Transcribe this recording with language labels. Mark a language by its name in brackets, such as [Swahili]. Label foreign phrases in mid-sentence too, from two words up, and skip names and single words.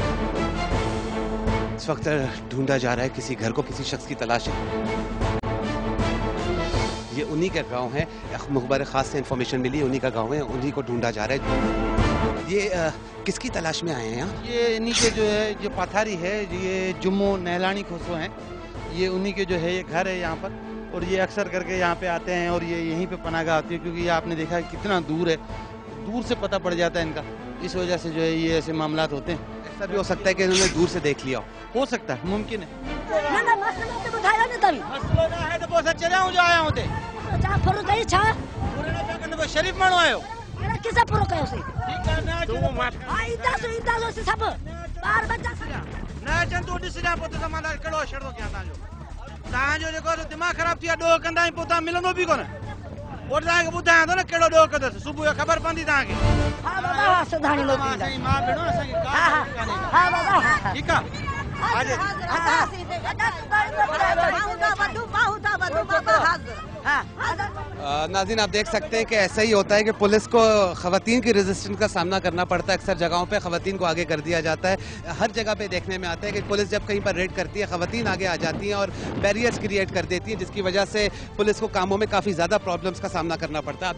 [Urdu] اس وقت ڈھونڈا جا رہا ہے کسی گھر کو، کسی شخص کی تلاش ہے. یہ انہی کا گاؤں ہے، مخبر خاص سے انفارمیشن ملی، انہی کا گاؤں ہے، انہی کو ڈھونڈا جا رہا ہے. یہ کس کی تلاش میں آئے ہیں یہاں? یہ انہی کے جو ہے، جو پتھاری ہے، یہ جمو نہلانی کھوسو ہیں، یہ انہی کے جو ہے یہ گھر ہے یہاں پر، اور یہ اکثر کر کے یہاں پہ آتے ہیں اور یہ یہیں پہ پناہ گاہ آتی ہے، کیونکہ یہ آپ نے دیکھا ہے کتنا دور ہے، دور سے پتا پڑ جاتا ہے ان کا. اس وجہ سے جو ہے یہ ایسے معاملات ہوتے ہیں. ایسا بھی ہو سکتا ہے کہ انہوں نے دور سے دیکھ لیا ہو سکتا ہے، ممکن ہے. [Sindhi] शरीफ माण्हू आयो दिमाग ख़राब थी ॾोह कंदा पोइ तव्हां मिलंदो बि कोन। और तव्हांखे ॿुधायां थो न कहिड़ो ॾोह कंदसि, सुबुह जो ख़बर पवंदी तव्हांखे। ठीकु [Urdu] ہے. ناظرین آپ دیکھ سکتے ہیں کہ ایسا ہی ہوتا ہے کہ پولیس کو خواتین کی ریزسٹنس کا سامنا کرنا پڑتا ہے. اکثر جگہوں پہ خواتین کو آگے کر دیا جاتا ہے۔ ہر جگہ پہ دیکھنے میں آتا ہے کہ پولیس جب کہیں پر ریڈ کرتی ہے، خواتین آگے آ جاتی ہیں اور [English] barriers create [Urdu] کر دیتی ہیں، جس کی وجہ سے پولیس کو کاموں میں کافی زیادہ پرابلمز کا سامنا کرنا پڑتا ہے.